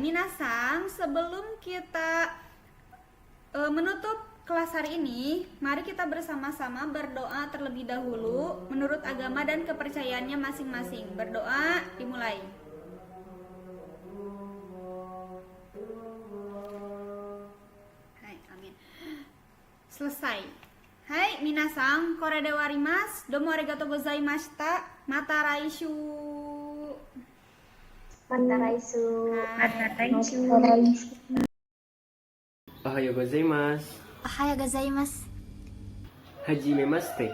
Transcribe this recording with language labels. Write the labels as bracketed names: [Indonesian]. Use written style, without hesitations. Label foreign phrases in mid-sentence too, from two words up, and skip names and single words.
[Indonesian] Minasang, sebelum kita menutup kelas hari ini, mari kita bersama-sama berdoa terlebih dahulu menurut agama dan kepercayaannya masing-masing. Berdoa dimulai. Hai, amin. Selesai. [Japanese] Hai, みなさん、これでわります。どうもありがとうございました. また来週. おはようございます. おはようございます。はじめまして。